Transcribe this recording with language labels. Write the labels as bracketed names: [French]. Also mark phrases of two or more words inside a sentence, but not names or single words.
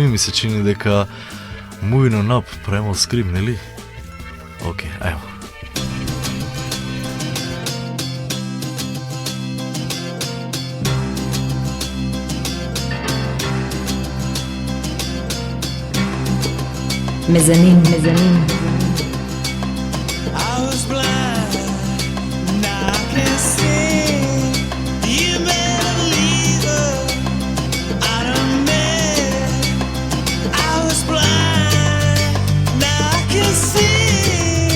[Macedonian] Ми се чини дека Moving on Up, Primal Scream, нели? Океј, ајмо. Мезанин. [English] I was blind, now I can see. You made a believer out of me. I was blind, now I can see.